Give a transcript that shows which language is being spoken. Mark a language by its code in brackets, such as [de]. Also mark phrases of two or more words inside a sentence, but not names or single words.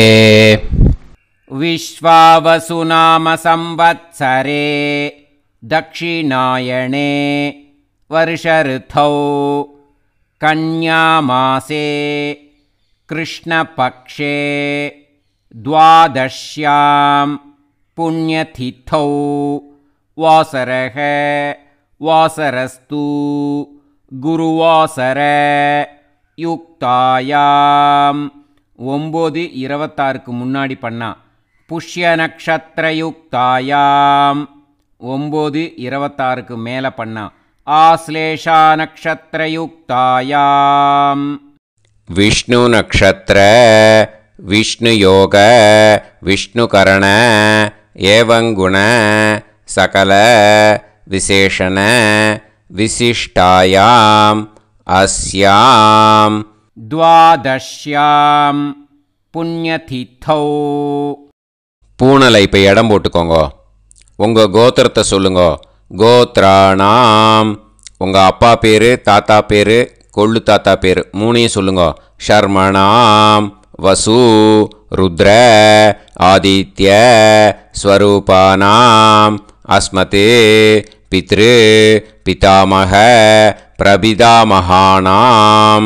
[sa] विश्वावसुनाम संवत्सरे दक्षिणायणे वर्षऋतौ कन्यामासे कृष्णपक्षे द्वादश्यां पुण्यतिथौ वासरः वासरस्तु गुरुवासर युक्तायां 9:26 [ta] முன்னாடி பண்ணா [sa] पुष्य नक्षत्र युक्तायाम् 9:26 [ta] மேலே பண்ணா [sa] आश्लेषा नक्षत्र युक्तायाम् विष्णु नक्षत्र विष्णु योग विष्णु करण एवं गुण सकल विशेषण विशिष्टायाम अस्याम द्वादश्याम पुण्यतिथौ. [ta] பூனலை இப்போ இடம் போட்டுக்கோங்க. உங்கள் கோத்திரத்தை சொல்லுங்க. கோத்ராணாம் உங்கள் அப்பா பேர், தாத்தா பேர், கொள்ளு தாத்தா பேர் 3ஐயும் சொல்லுங்க. [sa] शर्मणां वसु रुद्र आदित्य स्वरूपाणाम् अस्मत् पितृ पितामह प्रपितामहानाम्.